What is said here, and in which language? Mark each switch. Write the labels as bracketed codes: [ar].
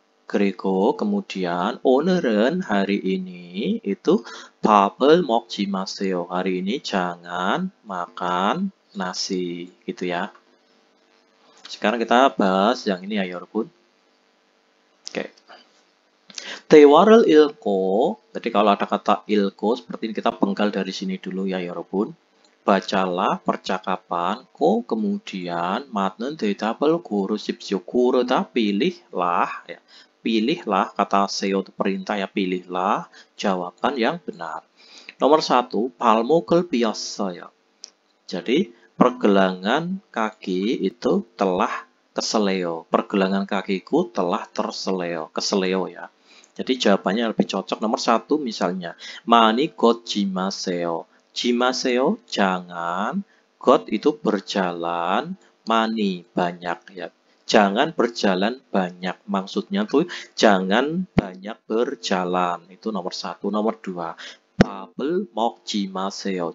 [ko] 그리고 [id] kemudian [ko] 오늘은 [id] hari ini itu [ko] 밥을 먹지 마세요. [id] Hari ini jangan makan nasi gitu ya. Sekarang kita bahas yang ini ya 여러분. [ko] Oke. 대화를 읽고. [id] Jadi kalau ada kata 읽고 seperti ini kita penggal dari sini dulu ya 여러분. Bacalah percakapan. Kemudian [ko] 맞는 대답을 고르십시오. [id] 고르다 pilihlah ya. Pilihlah, kata seo itu perintah ya, pilihlah jawaban yang benar. [ko] Nomor 1, 발목을 삐었어요. [id] Jadi, pergelangan kaki itu telah keseleo. Pergelangan kakiku telah terseleo, keseleo ya. Jadi jawabannya lebih cocok. Nomor 1 misalnya, [ko] 많이 걷지 마세요. 지마세요, [id] jangan. got itu berjalan, 많이 banyak ya. Jangan berjalan banyak. Maksudnya tuh jangan banyak berjalan. Itu nomor 1. Nomor 2. [ko] 밥을 먹지 마세요.